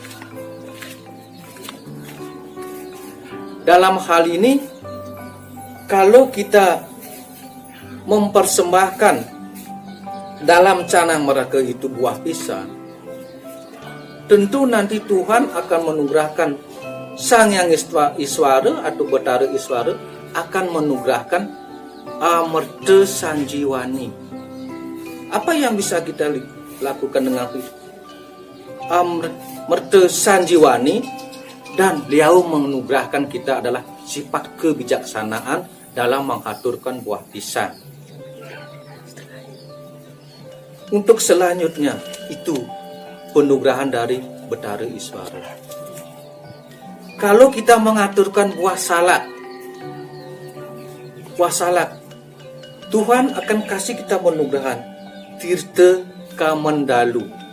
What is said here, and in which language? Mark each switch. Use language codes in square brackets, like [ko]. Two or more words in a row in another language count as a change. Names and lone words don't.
[id] Dalam hal ini, kalau kita mempersembahkan dalam canang mereka itu buah pisang, tentu nanti Tuhan akan menganugerahkan, Sang Yang Iswara atau Betara Iswara akan menganugerahkan amerta sanjiwani. Apa yang bisa kita lakukan dengan amerta sanjiwani? Dan beliau menganugerahkan kita adalah sifat kebijaksanaan dalam mengaturkan buah pisang. Untuk selanjutnya itu penugerahan dari Betara Iswara. Kalau kita mengaturkan buah salak, Tuhan akan kasih kita penugerahan Tirta Kamandalu.